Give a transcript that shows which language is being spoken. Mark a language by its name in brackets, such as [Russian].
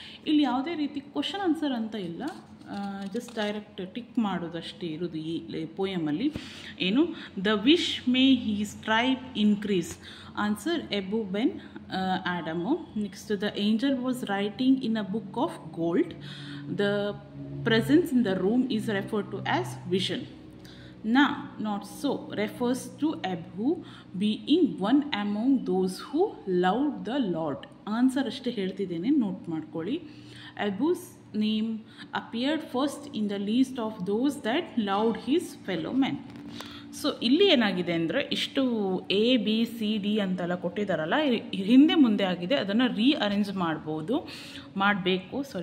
[Kannada] ಇಲ್ಲಿ ಯಾವುದೇ ರೀತಿ ಕ್ವಶನ್ ಆನ್ಸರ್ ಅಂತ ಇಲ್ಲ, ಜಸ್ಟ್ ಡೈರೆಕ್ಟ್ ಟಿಕ್ ಮಾಡೋದಷ್ಟೇ ಇರೋದು ಈ ಪೋಯಮಲ್ಲಿ. [English] ಏನು, the wish may his tribe increase, answer Abou Ben Adhem. Next, the angel was writing in a book of gold, the presence in the room is referred to as vision. Na, not so, refers to Abu being one among those who loved the Lord. [Kannada] Answer ಅಷ್ಟೇ ಹೇಳ್ತಿದ್ದೇನೆ, note ಮಾಡ್ಕೊಳ್ಳಿ. [English] Abu's name appeared first in the list of those that loved his fellow men. [Kannada] So ಇಲ್ಲಿ ಏನಾಗಿದೆ ಅಂದರೆ, ಇಷ್ಟು A B C D ಅಂತೆಲ್ಲ ಕೊಟ್ಟಿದ್ದಾರಲ್ಲ, ಹಿಂದೆ ಮುಂದೆ ಆಗಿದೆ. ಅದನ್ನು ರೀಅರೇಂಜ್ ಮಾಡಲೇಬೇಕು.